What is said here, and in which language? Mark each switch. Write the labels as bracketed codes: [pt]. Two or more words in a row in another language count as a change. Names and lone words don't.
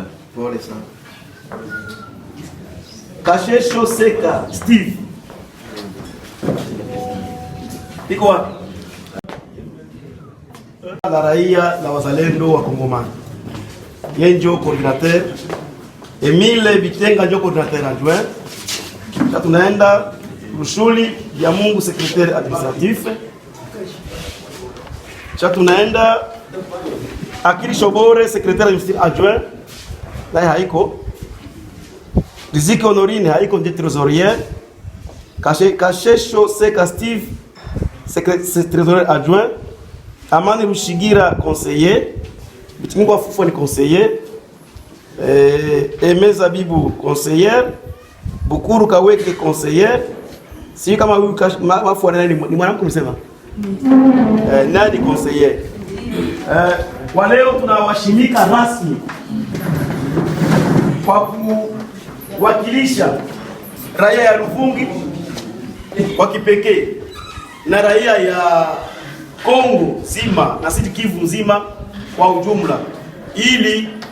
[sw] pole sana Kashesho Seka Steve iko wapi la raia na wazalendo wa Kongomani yeye ndio coordinateur Emile Bitenga ndio [fr] coordinateur adjoint. [sw] Kisha tunaenda Rushuli ya Mungu [fr] secrétaire administratif. [sw] Kisha tunaenda Akili Shobore [fr] secrétaire administratif adjoint. [sw] Naye haiko. Riziki Honorine haiko ndiye trésorier. [fr] Kashesho Seka Steve trésorier adjoint. [sw] Amani Rushigira conseiller. Bitingwa Fufu ni conseiller. Aimé Zabibu conseiller. Bukuru Kaweke conseiller. Si kama huyu mafu ni mwanamke msema? Nani conseiller? Kwa leo tunawashimika rasmi kwa kuwakilisha raia ya Luvungi kwa kipekee na raia ya Kongo zima na Sud Kivu nzima kwa ujumla, ili